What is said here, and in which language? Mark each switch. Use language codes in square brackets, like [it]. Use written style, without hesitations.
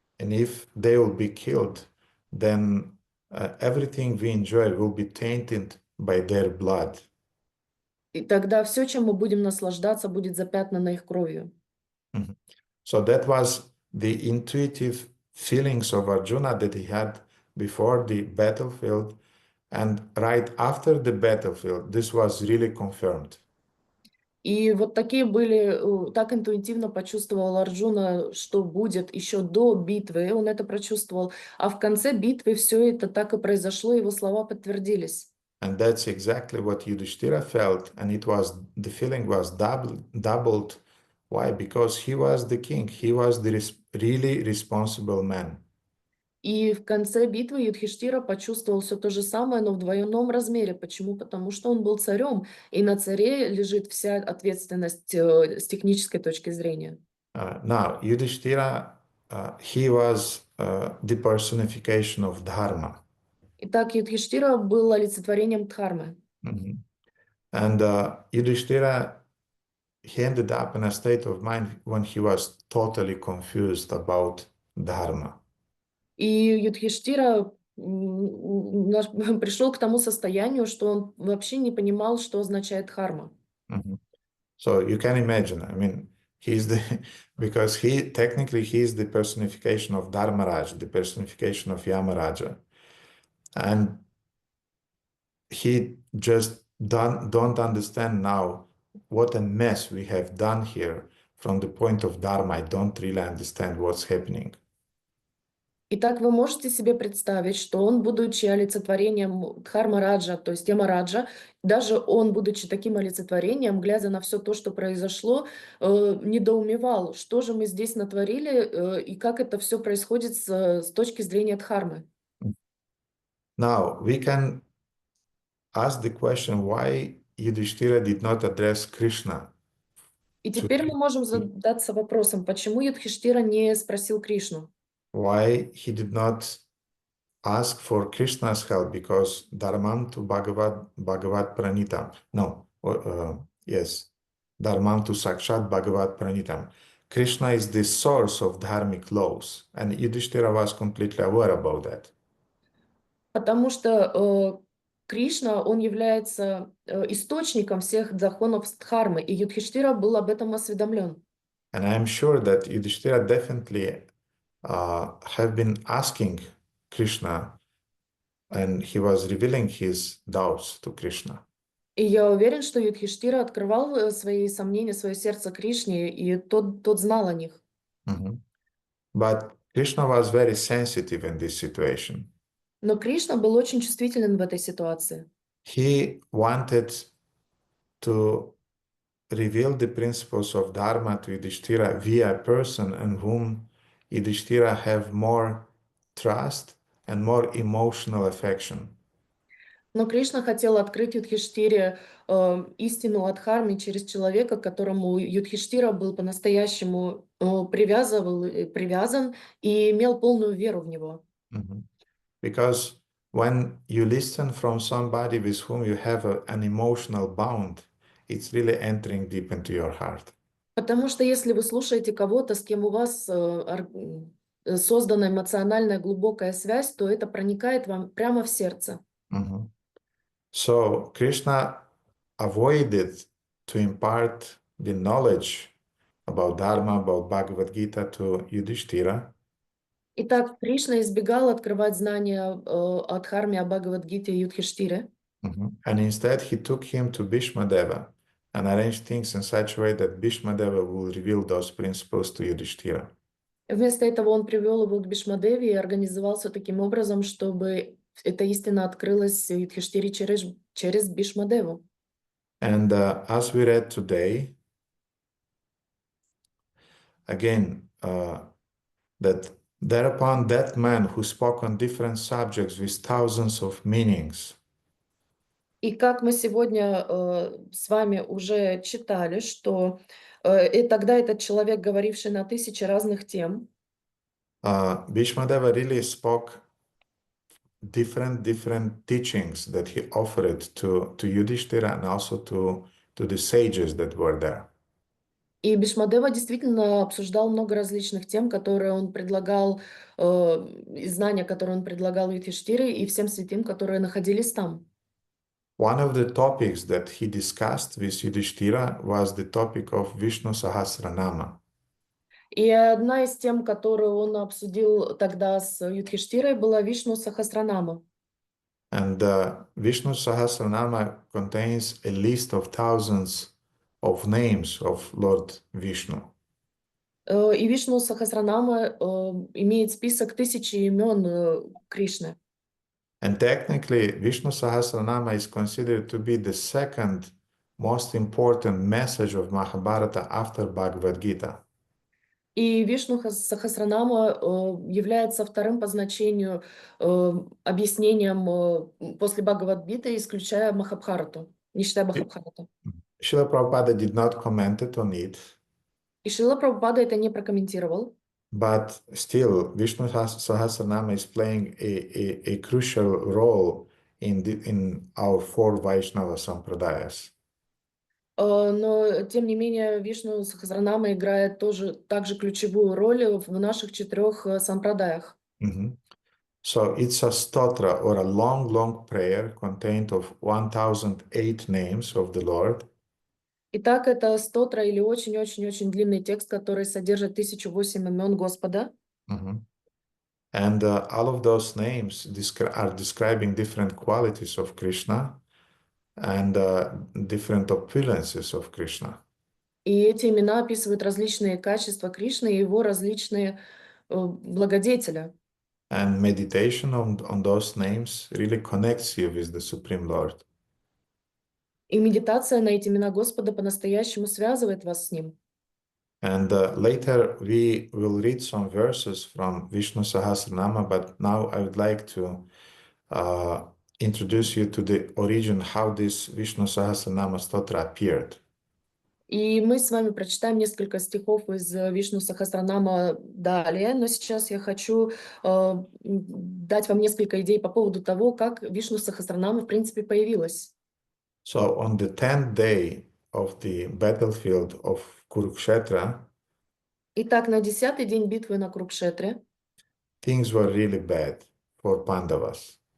[en] And if they will be killed, then everything we enjoy will be tainted by their blood. [ru] И тогда все, чем мы будем наслаждаться, будет запятнано их кровью. [en] So that was the intuitive feelings of Arjuna that he had before the battlefield, and right after the battlefield, this was really confirmed. [ru] И вот такие были, так интуитивно почувствовал Арджуна, что будет еще до битвы, он это прочувствовал, а в конце битвы все это так и произошло, его слова подтвердились. [en] And that's exactly what Yudhishthira felt, and the feeling was doubled. Why? Because he was the king. He was the really responsible man. [ru] И в конце битвы Юдхиштира почувствовал все то же самое, но в двойном размере. Почему? Потому что он был царем, и на царе лежит вся ответственность с технической точки зрения. [en] Now, Yudhishthira, he was the personification of dharma. [ru] Итак, Юдхиштира был олицетворением дхармы. Mhm. [en] And Yudhishthira, he ended up in a state of mind when he was totally confused about dharma. [ru] И Юдхиштира пришел к тому состоянию, что он вообще не понимал, что означает дхарма. Mhm. [en] So you can imagine, I mean, he's the, because technically he's the personification of Dharmaraj, the personification of Yamaraja. And he just don't understand now what a mess we have done here from the point of Dharma. I don't really understand what's happening. [ru] Итак, вы можете себе представить, что он, будучи олицетворением Дхармараджа, то есть Ямараджа, даже он, будучи таким олицетворением, глядя на все то, что произошло, недоумевал, что же мы здесь натворили и как это все происходит с точки зрения Дхармы. [en] Now, we can ask the question why Yudhishthira did not address Krishna. [ru] И теперь мы можем задаться вопросом, почему Юдхиштира не спросил Кришну? [en] Why he did not ask for Krishna's help, because [sa] Dharmam to Bhagavat Pranitam. [en] No, yes, [sa] Dharmam to Sakshat Bhagavat Pranitam. [en] Krishna is the source of dharmic laws, and Yudhishthira was completely aware about that. [ru] Потому что Кришна, он является источником всех законов Дхармы, и Юдхиштира был об этом осведомлен. [en] And I am sure that Yudhishthira definitely have been asking Krishna, and he was revealing his doubts to Krishna. [ru] И я уверен, что Юдхиштира открывал свои сомнения, свое сердце Кришне, и тот знал о них. Mm-hmm. [en] But Krishna was very sensitive in this situation. [ru] Но Кришна был очень чувствителен в этой ситуации. [en] He wanted to reveal the principles of Dharma to Yudhishthira via a person in whom Yudhishthira have more trust and more emotional affection. [ru] Но Кришна хотел открыть Юдхиштире истину о Дхарме через человека, к которому Юдхиштира был по-настоящему привязан и имел полную веру в него. Mm-hmm. [en] Because when you listen from somebody with whom you have an emotional bond, it's really entering deep into your heart. [ru] Потому что если вы слушаете кого-то, с кем у вас создана эмоциональная глубокая связь, то это проникает вам прямо в сердце. [en] Mm-hmm. So Krishna avoided to impart the knowledge about Dharma, about Bhagavad Gita to Yudhishthira. [ru] Итак, Кришна избегал открывать знания о Дхарме, о Бхагавад-гите Юдхиштире. [en] And instead he took him to Bhīṣmadeva and arranged things in such a way that Bhīṣmadeva will reveal those principles to Yudhishthira. [ru] Вместо этого он привел его к Бхишмадеве и организовал все таким образом, чтобы эта истина открылась Юдхиштире через Бхишмадеву. [en] And as we read today, again, that thereupon that man who spoke on different subjects with thousands of meanings. [ru] И как мы сегодня с вами уже читали, что и тогда этот человек, говоривший на 1000 разных тем, [en] Bhīṣmadeva really spoke different teachings that he offered to Yudhishthira and also to the sages that were there. [ru] и Бхишмадева действительно обсуждал много различных тем, которые он предлагал, и знания, которые он предлагал Юдхиштире и всем святым, которые находились там. [en] One of the topics that he discussed with Yudhishthira was the topic of Vishnu Sahasranama. [ru] И одна из тем, которую он обсудил тогда с Юдхиштирой, была Вишну Сахасранама. [en] And Vishnu Sahasranama contains a list of thousands of names of Lord Vishnu. [ru] И Вишну Сахасранама имеет список 1000 имен Кришны. [en] And technically, Vishnu Sahasranama is considered to be the second most important message of Mahabharata after Bhagavad Gita. [ru] И Вишну Сахасранама является вторым по значению объяснением после Бхагавад-гиты, исключая Махабхарату, не считая Махабхарату. [en] Srila Prabhupada did not comment on it, [ru] И Шрила Прабхупада это не прокомментировал. [en] but still, Vishnu Sahasranama is playing a crucial role in our four Vaishnava Sampradayas. [ru] Но, тем не менее, Вишну Сахасранама играет тоже также ключевую роль в наших 4 сампрадаях. [en] So it's a stotra or a long prayer contained of 1008 names of the Lord. [ru] Итак, это стотра или очень-очень-очень длинный текст, который содержит 1008 имен Господа. [en] And all of those names are describing different qualities of Krishna and different opulences of Krishna. [ru] И эти имена описывают различные качества Кришны и его различные благодетели. [en] And meditation on those names really connects you with the Supreme Lord. [ru] И медитация на эти имена Господа по-настоящему связывает вас с Ним. [en] And later we will read some verses from Vishnu Sahasranama, but now I would like to introduce you to the origin, how this Vishnu Sahasranama stotra appeared. [ru] И мы с вами прочитаем несколько стихов из Вишну Сахасранама далее, но сейчас я хочу дать вам несколько идей по поводу того, как Вишну Сахасранама в принципе появилась. [en] So on the 10th day of the battlefield of Kurukshetra, [ru] Итак, на 10-й день битвы на Курукшетре [en] things were really bad for Pandavas.